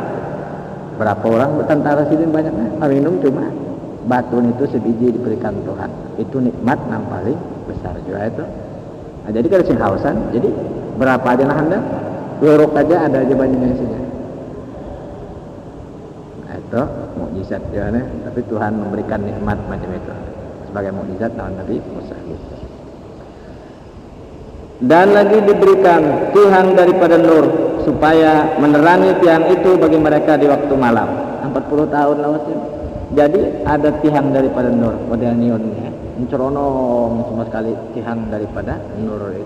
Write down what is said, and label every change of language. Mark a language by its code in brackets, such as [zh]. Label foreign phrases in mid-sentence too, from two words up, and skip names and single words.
[bjn] Berapa orang tentara Sidin banyaknya, minum cuma batu itu sebiji diberikan Tuhan. Itu nikmat yang paling besar juga itu. Nah, jadi kalau sing hausan, jadi berapa aja nah hendak, lorok aja ada aja banyunya isinya. Itu mukjizat ya, tapi Tuhan memberikan nikmat macam itu sebagai mukjizat lawan Nabi Musa. Dan lagi diberikan tiang daripada nur supaya menerangi tiang itu bagi mereka di waktu malam. 40 tahun lawasnya. Jadi ada tiang daripada nur, model neonnya, menceronong semua sekali tiang daripada nur itu.